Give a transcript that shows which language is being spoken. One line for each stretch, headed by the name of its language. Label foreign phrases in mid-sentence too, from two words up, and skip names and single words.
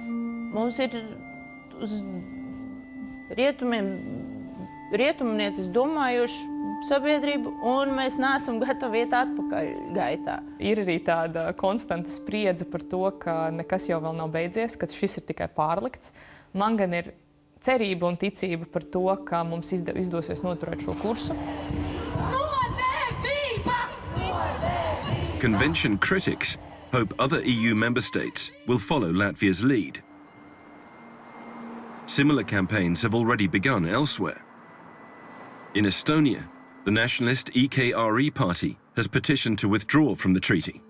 Latvian: Mums ir uz rietumniecis domājuši sabiedrību, un mēs neesam gatavi iet atpakaļ gaitā. Ir arī tāda konstanta spriedze par to, ka nekas jau vēl nav beidzies, ka šis ir tikai pārlikts. Man gan ir cerība un ticība par to, ka mums izdosies noturēt šo kursu.
English: Convention critics hope other EU member states will follow Latvia's lead. Similar campaigns have already begun elsewhere. In Estonia, the nationalist EKRE party has petitioned to withdraw from the treaty.